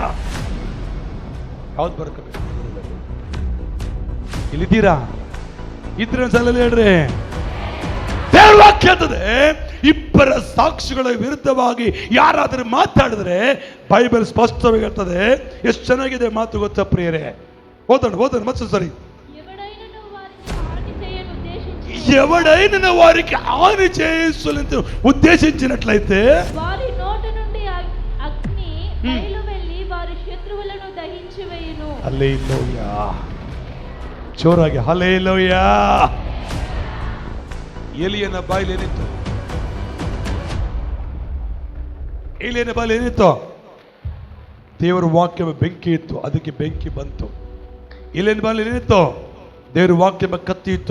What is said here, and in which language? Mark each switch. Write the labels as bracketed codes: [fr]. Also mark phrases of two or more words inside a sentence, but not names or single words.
[kn] ಯಾವ್ದು ಬರ್ಕೋಬೇಕು? ಇಲ್ಲಿದ್ದೀರಾ? ಇದ್ರೆ ಒಂದ್ಸಲ ಹೇಳ್ರಿ. ದೇವ್ರ ವಾಕ್ಯ ಅಂತದೆ, ಇಬ್ಬರ ಸಾಕ್ಷಿಗಳ ವಿರುದ್ಧವಾಗಿ ಯಾರಾದರೂ ಮಾತಾಡಿದ್ರೆ ಬೈಬಲ್ ಸ್ಪಷ್ಟವಾಗಿ ಹೇಳ್ತದೆ. ಎಷ್ಟು ಚೆನ್ನಾಗಿದೆ ಮಾತು ಗೊತ್ತಾ ಪ್ರಿಯರೇ? ಓದೋಣ ಮತ್ತೆ ಸರಿ. [te] ఎవడైనా వారికి హాని చేయాలని ఉద్దేశించినట్లయితే వారి నోటి నుండి అగ్ని బయలు వెళ్ళి వారి శత్రువులను దహించివేయును. హల్లెలూయా. [kn] ಜೋರಾಗಿ ಹಲ್ಲೆಲೂಯಾ. ಎಲಿಯನ ಬಾಯಲ್ಲಿ ಏನಿತ್ತು? ಎಲಿಯನ ಬಾಯಲ್ಲಿ ಏನಿತ್ತು? ದೇವರ ವಾಕ್ಯ ಬೆಂಕಿ ಇತ್ತು, ಅದಕ್ಕೆ ಬೆಂಕಿ ಬಂತು. ಎಲಿಯನ ಬಾಯಲ್ಲಿ ಏನಿತ್ತು? ದೇವ್ರ ವಾಕ್ಯ ಕತ್ತಿ ಇತ್ತು.